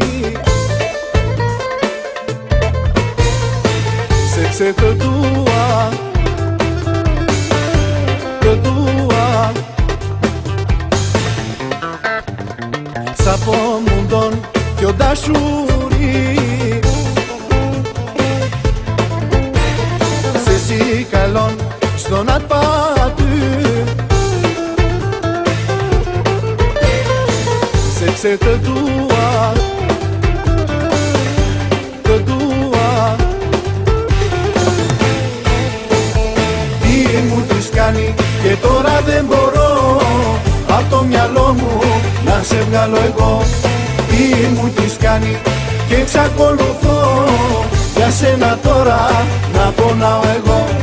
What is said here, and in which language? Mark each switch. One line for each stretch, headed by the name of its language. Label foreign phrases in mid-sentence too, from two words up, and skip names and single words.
Albanian: Sepse të dua Sa po mundon kjo dashuri Si kalon çdo nat pa ty Sepse të dua
Greek: Τι μου τις κάνει και τώρα δεν μπορώ Απ' το μυαλό μου να σε βγάλω εγώ Τι μου τις κάνει και εξακολουθώ Για σένα τώρα να πονάω εγώ